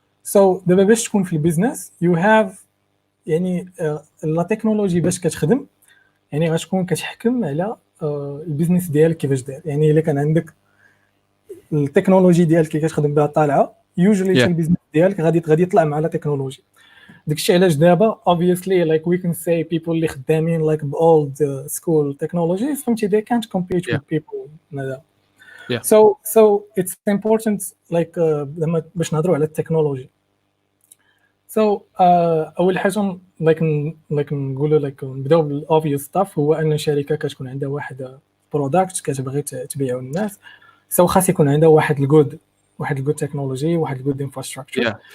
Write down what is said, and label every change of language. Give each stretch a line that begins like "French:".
Arabic: So دابا باش تكون في البيزنس
English: you have
Arabic: يعني لا تكنولوجي باش كتخدم, يعني غتكون كتحكم على البيزنس ديالك كيفاش داير. يعني الا كان عندك التكنولوجي ديالك اللي كتخدم بها طالعه usually البيزنس ديالك غادي يطلع مع لا تكنولوجي. داكشي علاش دابا
English: obviously like we can say people
Arabic: اللي خدامين
English: like old school technologies, فهمتي, they can't compete with people now. So it's important like
Arabic: لما باش نهضروا على التكنولوجي. So اول حاجه like نقولوا like نبداو بالobvious stuff, هو ان شركه كتكون عندها واحد برودكت كتبغي تبيعو للناس, so خاص يكون عندها واحد الجود تكنولوجي, واحد الجود انفراستراكشر.